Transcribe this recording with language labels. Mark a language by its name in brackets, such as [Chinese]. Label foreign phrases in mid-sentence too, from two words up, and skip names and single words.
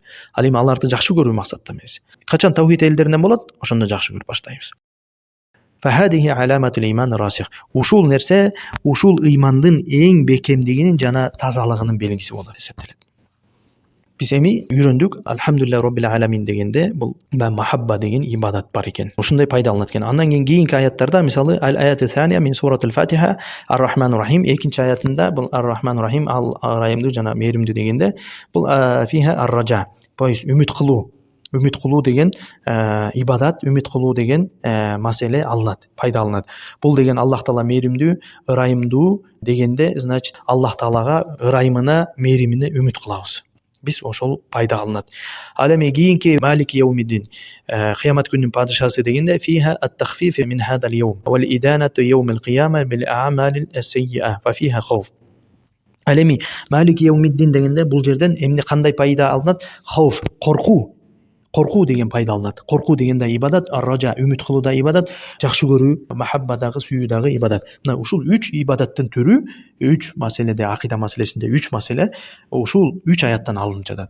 [Kyrgyz] Ал эми аларды жакшы көрүү максатта эмес. Качан тавхид элдеринен болот, ошондо жакшы көрүп баштайбыз. [Arabic] فهذه علامة الإيمان الراسخ. [Kyrgyz] Ушул нерсе ушул ыймандын эң бекемдигинин жана тазалыгынын белгиси болуп эсептелет. Биз эми үйрөндүк, [Arabic] الحمد لله رب العالمين [Kyrgyz] дегенде бул махабба деген ибадат бар экен. Ушундай пайдаланат экен. Андан кийинки аятта мисалы [Arabic] الآية الثانية من سورة الفاتحة الرحمن الرحيم [Kyrgyz] экинчи аятында бул [Arabic] الرحمن الرحيم [Kyrgyz] ал ырайымдуу жана мээримдүү дегенде бул [Arabic] فيها الرجاء. [Kyrgyz] Поис үмүт кылуу деген ибадат, үмүт кылуу деген маселе алынат, пайдаланат. Бул деген Аллах Таала мээримдүү, ырайымдуу дегенде, значит, Аллах Таалага ырайымына, мээримине үмүт кылабыз. Биз ошол пайда алынат. Ал эми кийинки [Arabic] مالك يوم الدين, [Kyrgyz] кыямат күнүнүн падышасы дегенде [Arabic] فيها التخويف من هذا اليوم والإدانة يوم القيامة بالأعمال السيئة ففيها خوف. [Kyrgyz] Ал эми [Arabic] مالك يوم الدين [Kyrgyz] дегенде бул жерден эмне кандай пайда алынат? Хауф, коркуу деген пайда алынат. Коркуу деген да ибадат, ар-ража үмүт кылуу да ибадат, жакшы көрүү, махабба дагы, сүйүү дагы ибадат. Мына ушул 3 ибадаттын түрү, 3 маселеде, акыйда маселесинде 3 маселе ушул 3 аяттан алынып жатат.